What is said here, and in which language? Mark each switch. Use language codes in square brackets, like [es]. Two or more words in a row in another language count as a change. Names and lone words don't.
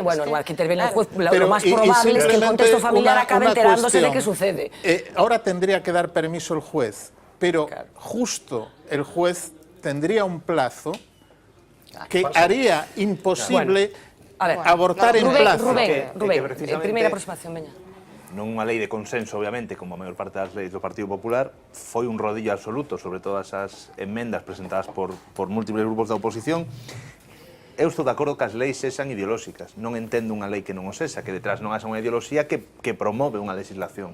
[es] Bueno, igual que interviene el juez, lo más probable es que el contexto familiar acabe enterándose de qué sucede. Ahora tendría que dar permiso el juez, pero justo el juez tendría un plazo que haría imposible abortar en plazo. Rubén, [gl] primeira aproximación, veña. Non unha lei de consenso, obviamente, como a maior parte das leis do Partido Popular, foi un rodillo absoluto sobre todas as enmendas presentadas por múltiples grupos da oposición. Eu estou de acordo que as leis sexan ideolóxicas. Non entendo unha lei que non o sexa, que detrás non haxa unha ideoloxía que promove unha legislación.